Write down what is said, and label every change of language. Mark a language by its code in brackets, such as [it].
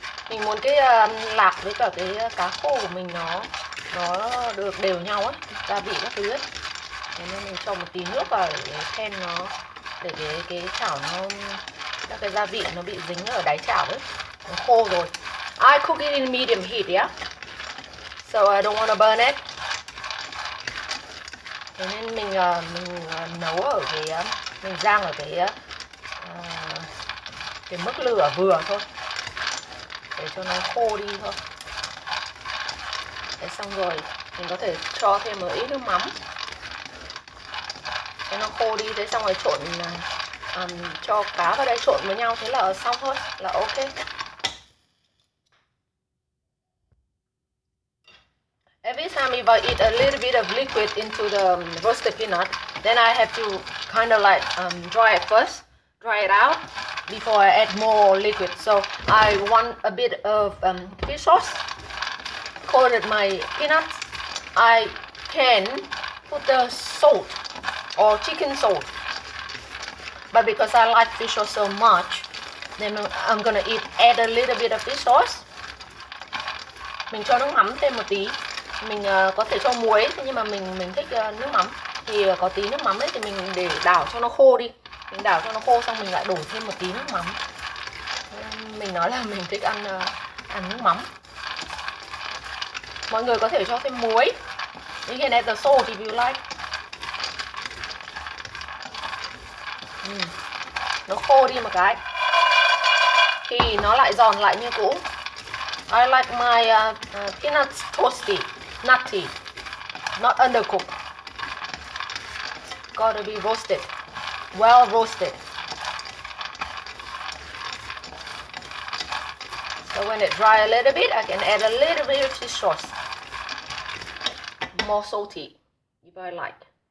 [vi] Mình muốn cái lạc với cả cái cá khô của mình nó được đều nhau á, gia vị các thứ ấy. Thế nên mình cho một tí nước vào để khen nó, để cái chảo nó, các cái gia vị nó bị dính ở đáy chảo ấy, nó khô rồi. [en] I cook it in medium heat, yeah. So I don't want to burn it. [vi] Thế nên mình nấu ở cái, mình rang ở cái mức lửa vừa thôi, để cho nó khô đi thôi. Thế xong rồi mình có thể cho thêm một ít nước mắm để nó khô đi. Thế xong rồi trộn, cho cá vào đây trộn với nhau, thế là xong thôi, là ok. [en] Every time if I eat a little bit of liquid into the roasted peanut, then I have to kind of like dry it first, dry it out before I add more liquid. So I want a bit of fish sauce coated my peanuts. I can put the salt or chicken salt, but because I like fish sauce so much, then I'm gonna add a little bit of fish sauce. [vi] Mình cho nước mắm thêm một tí. Mình có thể cho muối, nhưng mà mình thích nước mắm thì có tí nước mắm đấy, thì mình để đảo cho nó khô đi. Mình đảo cho nó khô xong mình lại đổ thêm một tí nước mắm. Mình nói là mình thích ăn nước mắm. Mọi người có thể cho thêm muối. [en] You can add the salt if you like. [vi] Nó khô đi một cái thì nó lại giòn lại như cũ. [en] I like my peanuts toasty, nutty, not undercooked. Gotta be roasted, well roasted. So when it dry a little bit, I can add a little bit of fish sauce. More salty, if I like.